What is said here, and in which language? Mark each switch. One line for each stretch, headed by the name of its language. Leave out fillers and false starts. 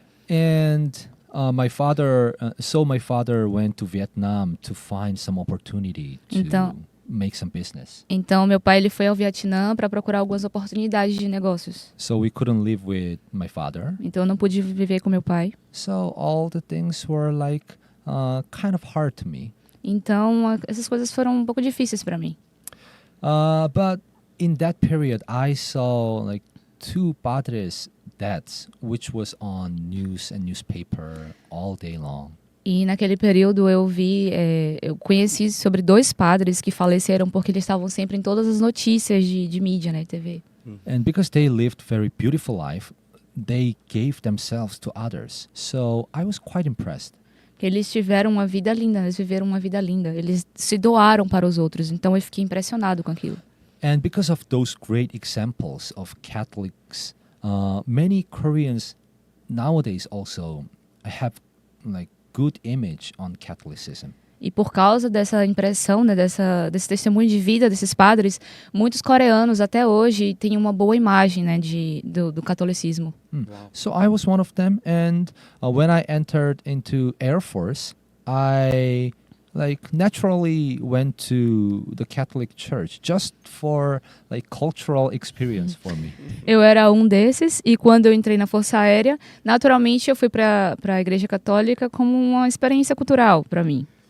English: And my father went to Vietnam to find some opportunity to make some business.
Portuguese: Então, meu pai ele foi ao Vietnã para procurar algumas oportunidades de negócios.
English: So we couldn't live with my father.
Portuguese: Então, eu não pude viver com meu pai.
English: So all the things were like kind of hard to me.
Portuguese: Então, essas coisas foram um pouco difíceis para mim.
English: But in that period, I saw like 2 padres' deaths, which was on news and newspaper all day long.
Portuguese: E naquele período eu conheci sobre 2 padres que faleceram porque eles estavam sempre em todas as notícias de mídia, né, TV.
English: And because they lived very beautiful life, they gave themselves to others. So I was quite impressed.
Portuguese: Eles tiveram uma vida linda, eles viveram uma vida linda. Eles se doaram para os outros, então eu fiquei impressionado com aquilo.
English: And because of those great examples of Catholics, many Koreans nowadays also have like good image on Catholicism.
Portuguese: E por causa dessa impressão, né, desse testemunho de vida desses padres, muitos coreanos até hoje têm uma boa imagem, né, do catolicismo.
English: So I was one of them, and when I entered into Air Force, I naturally went to the Catholic Church just for cultural experience for me.
Portuguese: Eu era um desses e quando eu entrei na Força Aérea, naturalmente eu fui para a Igreja Católica como uma experiência cultural para mim.